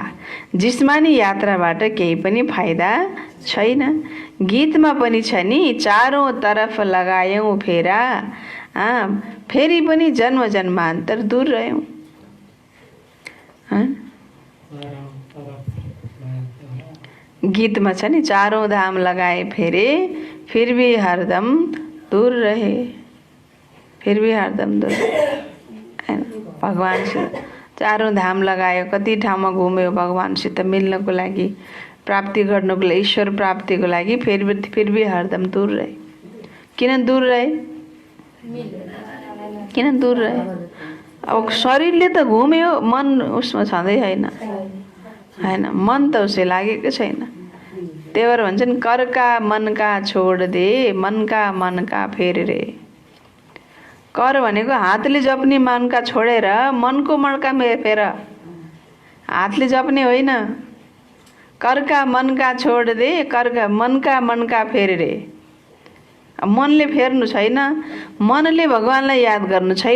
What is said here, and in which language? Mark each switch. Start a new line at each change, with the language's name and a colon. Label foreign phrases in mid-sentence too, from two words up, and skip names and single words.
Nepali: जिस्मानी यात्राबाट केही पनि फाइदा छैन। गीतमा पनि छ नि, चारौँ तरफ लगायौँ फेरा, फेरि पनि जन्म जन्मान्तर दूर रह्यौँ। गीतमा छ नि,
Hindi: चारौँ धाम लगाए फेरे फिर भी हरदम दूर रहे, फिर भी हरदम दूर।
Nepali: भगवानसित चारौँ धाम लगायो, कति ठाउँमा घुम्यो भगवानसित मिल्नको लागि, प्राप्ति गर्नको लागि, ईश्वर प्राप्तिको लागि।
Hindi: फिर भी हरदम दूर रहे।
Nepali: किन दूर रहे? किन दूर रहे? अब शरीरले त घुम्यो, मन उसमा छँदै छैन, हैन? मन त उसै लागेको छैन। त्यही भएर भन्छन्
Hindi: करका मनका छोड दे, मनका मनका फेर रे।
Nepali: कर भनेको हातले जप्ने मनका छोडेर मनको मनका फेर। हातले जप्ने होइन।
Hindi: करका मनका छोड दे, करका मनका फेर रे।
Nepali: मनले फेर्नु छैन, मनले भगवानलाई याद गर्नु छैन।